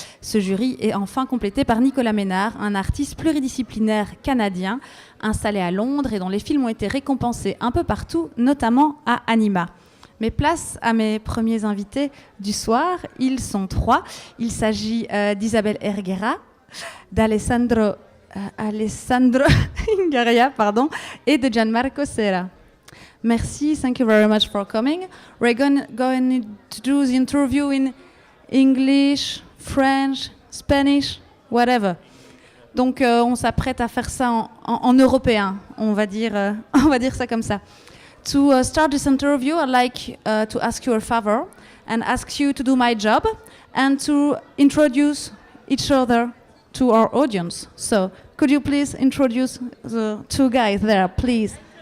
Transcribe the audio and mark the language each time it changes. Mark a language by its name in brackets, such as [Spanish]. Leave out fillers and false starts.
[French] Ce jury est enfin complété par Nicolas Ménard, un artiste pluridisciplinaire canadien installé à Londres et dont les films ont été récompensés un peu partout, notamment à Anima. Mais place à mes premiers invités du soir. Ils sont trois. Il s'agit d'Isabelle Erguera, d'Alessandro Ingaria, et de Gianmarco Serra. [English] Merci, thank you very much for coming. We're going to do the interview in English, French, Spanish, whatever. [French] Donc on s'apprête à faire ça en européen, on va dire ça comme ça. [English] To start this interview, I'd like to ask you a favor and ask you to do my job and to introduce each other to our audience. So, could you please introduce the two guys there, please?